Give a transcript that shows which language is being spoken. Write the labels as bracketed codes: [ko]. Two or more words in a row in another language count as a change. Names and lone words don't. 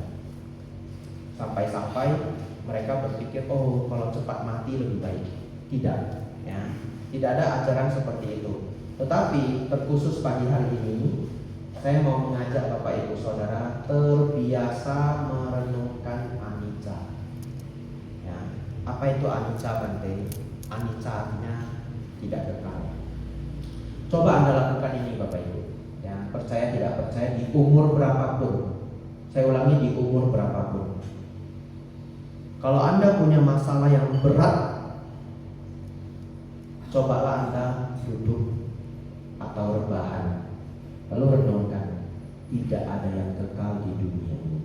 [id] Sampai-sampai mereka berpikir, oh kalau cepat mati lebih baik. Tidak, ya, tidak ada ajaran seperti itu. Tetapi terkhusus pagi hari ini, saya mau mengajak Bapak Ibu Saudara terbiasa merenungkan anicca. Ya, apa itu anicca Bante? Anicca artinya tidak kekal. Coba Anda lakukan ini Bapak Ibu. Ya, percaya tidak percaya di umur berapapun. Saya ulangi, di umur berapapun. Kalau Anda punya masalah yang berat, cobalah Anda duduk atau rebahan, lalu renungkan, tidak ada yang kekal di dunia ini.